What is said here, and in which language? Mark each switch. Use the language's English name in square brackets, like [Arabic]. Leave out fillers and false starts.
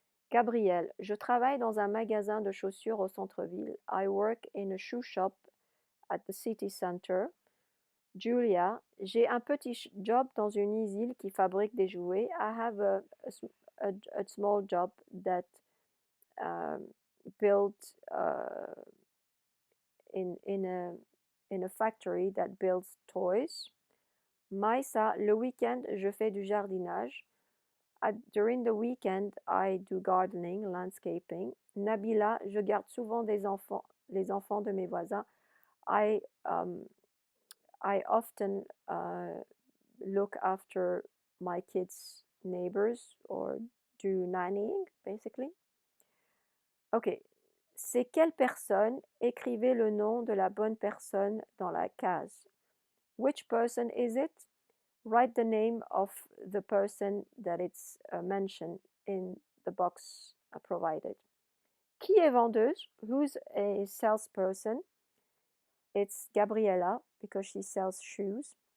[French] Gabriel, je travaille dans un magasin de chaussures au centre-ville. [English] I work in a shoe shop at the city center. [French] Julia, j'ai un petit job dans une usine qui fabrique des jouets. [English] I have a small job that built in a factory that builds toys. [French] Maïsa, le week-end, je fais du jardinage. [English] During the weekend, I do gardening, landscaping. [French] Nabila, je garde souvent les enfants de mes voisins. [English] I often look after my kids' neighbors or do nannying, basically. [French] Ok. C'est quelle personne? Écrivez le nom de la bonne personne dans la case. [English] Which person is it? Write the name of the person that it's mentioned in the box provided. [French] Qui est vendeuse? [English] Who's a salesperson? It's Gabriella because she sells shoes.